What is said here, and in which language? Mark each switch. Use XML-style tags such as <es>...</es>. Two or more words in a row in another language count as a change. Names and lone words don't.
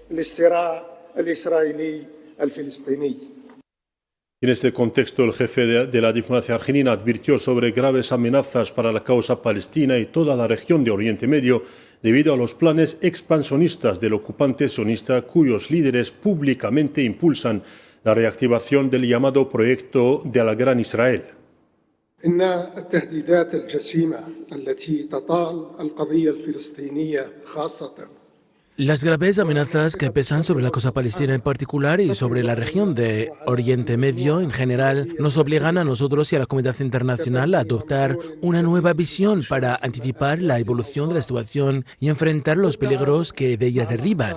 <es>En este contexto, el jefe de la diplomacia argelina advirtió sobre graves amenazas para la causa palestina y toda la región de Oriente Medio debido a los planes expansionistas del ocupante sionista, cuyos líderes públicamente impulsan la reactivación del llamado proyecto de la Gran Israel.</es> <ar>إن التهديدات الجسيمة التي تطال القضية الفلسطينية خاصة</ar> <es>Las graves amenazas que pesan sobre la causa palestina en particular y sobre la región de Oriente Medio en general nos obligan a nosotros y a la comunidad internacional a adoptar una nueva visión para anticipar la evolución de la situación y enfrentar los peligros que de ella derivan.</es>